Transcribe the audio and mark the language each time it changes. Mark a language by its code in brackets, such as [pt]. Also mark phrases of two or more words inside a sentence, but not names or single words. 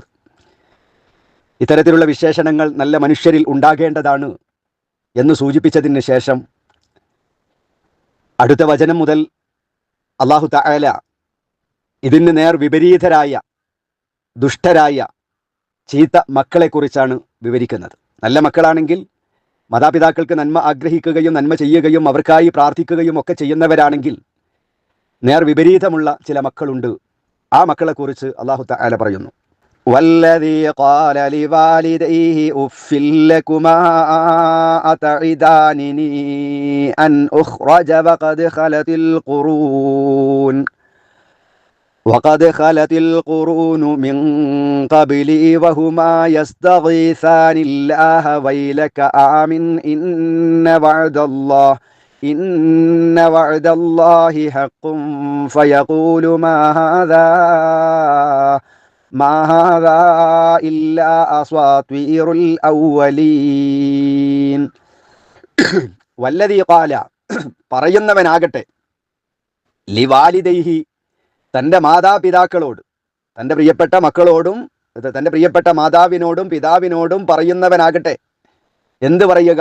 [ml] ഇത്തരത്തിലുള്ള വിശേഷണങ്ങൾ നല്ല മനുഷ്യരിൽ ഉണ്ടാകേണ്ടതാണ് എന്ന് സൂചിപ്പിച്ചതിന് ശേഷം അടുത്ത വചനം മുതൽ [ar] الله تعالى [ml] ഇതിന് നേർ വിപരീതരായ ദുഷ്ടരായ ചീത്ത മക്കളെക്കുറിച്ചാണ് വിവരിക്കുന്നത്. നല്ല മക്കളാണെങ്കിൽ മാതാപിതാക്കൾക്ക് നന്മ ആഗ്രഹിക്കുകയും നന്മ ചെയ്യുകയും അവർക്കായി പ്രാർത്ഥിക്കുകയും ഒക്കെ ചെയ്യുന്നവരാണെങ്കിൽ നേർ വിപരീതമുള്ള ചില മക്കളുണ്ട്. ആ മക്കളെക്കുറിച്ച് [ar] الله تعالى [ml] പറയുന്നു. [ar] والذي قال لوالديه أف لكما أتعدانني أن أخرج وقد خلت القرون من قبلي وهما يستغيثان الله ويلك آمن إن وعد الله حق فيقول ما هذا إلا أساطير الأولين. والذي قال [ml] പറയുന്നവനാകട്ടെ ലിവാലിദൈഹി തൻ്റെ മാതാപിതാക്കളോട്, തൻ്റെ പ്രിയപ്പെട്ട മക്കളോടും തൻ്റെ പ്രിയപ്പെട്ട മാതാവിനോടും പിതാവിനോടും പറയുന്നവനാകട്ടെ എന്ത് പറയുക?